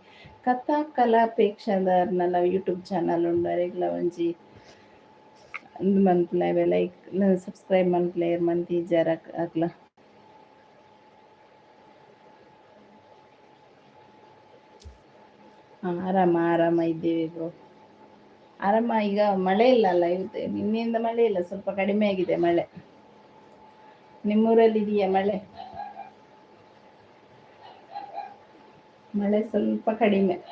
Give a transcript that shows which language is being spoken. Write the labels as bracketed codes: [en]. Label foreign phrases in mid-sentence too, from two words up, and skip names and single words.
[tcy] ಕಥಾ ಕಲಾಪೇಕ್ಷಾದಾರ್ನಲ ಯೂಟ್ಯೂಬ್ ಚಾನಲ್ ಉಂಡು ಅರೆಗ್ಲ ಒಂಜಿ ಒಂದು ಮನ್ಪುಲಾಯೆ [en] like subscribe [tcy] ಮನ್ಪುಲೆರ್ ಮಂತ್ ಈಜಾರ ಅಕ್ಲ. [kn] ಆರಾಮ ಇದ್ದೇವೆ ಬ್ರೋ. ಆರಾಮ. ಈಗ ಮಳೆ ಇಲ್ಲ ಅಲ್ಲ, ಇವತ್ತು ನಿನ್ನೆಯಿಂದ ಮಳೆ ಇಲ್ಲ, ಸ್ವಲ್ಪ ಕಡಿಮೆ ಆಗಿದೆ ಮಳೆ. ನಿಮ್ಮೂರಲ್ಲಿ ಇದೆಯಾ ಮಳೆ? ಮಳೆ ಸ್ವಲ್ಪ ಕಡಿಮೆ.